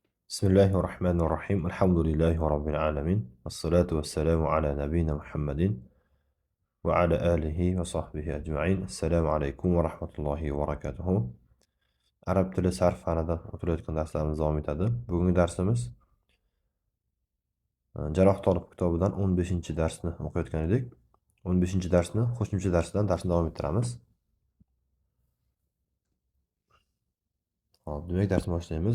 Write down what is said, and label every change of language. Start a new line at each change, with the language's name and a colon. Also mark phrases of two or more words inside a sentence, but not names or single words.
Arabic: بسم الله الرحمن الرحيم الحمد لله رب العالمين والصلاة والسلام على نبينا محمد وعلى آله وصحبه أجمعين السلام عليكم ورحمة الله وبركاته
Uzbek: Arab tili sarf fanidan o'tilayotgan darslarimiz davom etadi. Bugungi darsimiz Jaroh Tolib kitobidan 15-darsni o'qiyotgan edik. 15-darsni qo'shimcha darsdan davom ettiramiz. Hop, demak darsni boshlaymiz.